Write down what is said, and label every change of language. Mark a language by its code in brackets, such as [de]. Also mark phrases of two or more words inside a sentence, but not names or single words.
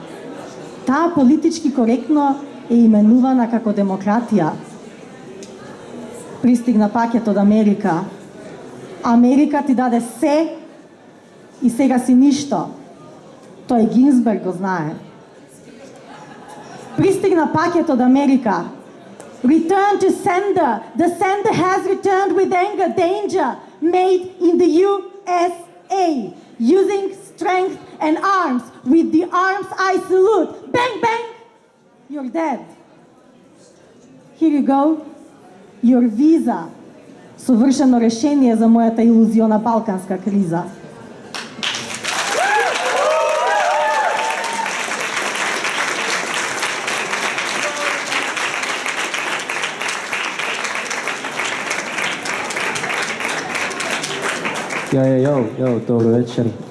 [mk] Таа политички коректно е именувана како демократија. Пристигна пакет од Америка. Америка ти даде се и сега си ништо. Тој Гинзберг го знае. Пристигна пакет од Америка. [en] Return to sender. The sender has returned with anger, danger, made in the USA. Using strength and arms. With the arms I salute. Bang, bang! You're dead. Here you go. Your visa. [mk] Совршено решение за мојата илузиона балканска криза. Јо, добро вечер.